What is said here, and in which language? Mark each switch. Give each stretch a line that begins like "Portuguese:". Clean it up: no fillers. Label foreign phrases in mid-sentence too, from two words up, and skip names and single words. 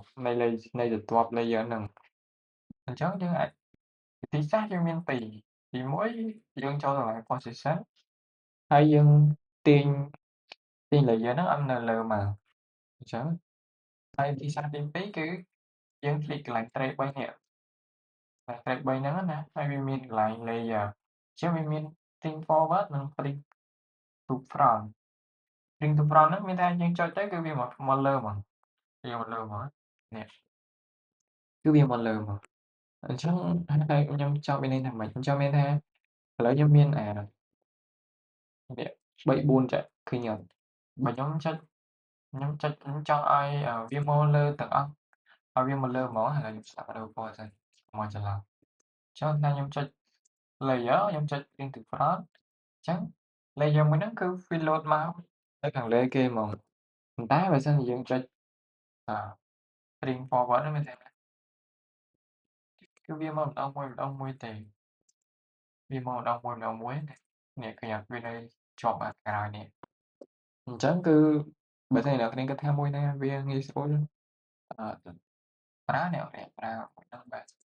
Khmer: នៃស្រទាប់ layer ហ្នឹងអញ្ចឹងយើងអាចវិធីសាស្ត្រយើងមានពីរទីមួយយើងចូលកន្លែង position ហើយយើង ទាញ layer ហ្នឹងឲ្យនៅលើមកអញ្ចឹងហើយវិធីសាស្ត្រទីពីរគឺយើងคลิกកន្លែង trace 3នេះtrace 3ហ្នឹងណាហើយវាមានកន្លែង layer អញ្ចឹងវាមាន
English: bring forward
Khmer: និង
English: bring to front bring to front
Khmer: ហ្នឹងមានថាយើងចុចទៅគឺវាមកលើហ្មងវាមកលើហ្មងនេះគឺវាមកលើហ្មងអញ្ចឹងហើយខ្ញុំចង់មានន័យថាម៉េចខ្ញុំចង់មានថាឥឡូវខ្ញុំមាននេះ 3 4ចុចឃើញអត់បើខ្ញុំចង់ឲ្យវាមកលើទាំងអស់ឲ្យវាមកលើហ្មងឥឡូវខ្ញុំស្ដាប់ព ណ៌សិនមកច្រឡំចុះតែខ្ញុំចុច layer ខ្ញុំចុច
English: bring to front
Khmer: អញ្ចឹង layer មួយហ្នឹងគឺវា load មកនៅខាងលើគេហ្មងប៉ុន្តែបើសិនជាយើងចុចអឺ
English: bring forward
Khmer: ហ្នឹងមានន័យថាគឺវាមកម្ដងមួយទេវាមកម្ដងមួយនេះឃើញអត់វានៅជាប់ខាងក្រោយនេះអញ្ចឹងគឺបើសិនជាអ្នកនរគ្នាគិតថាមួយណាវាងាយស្រួលប្រើអ្នកនរគ្នាប្រើមួយហ្នឹងបាទ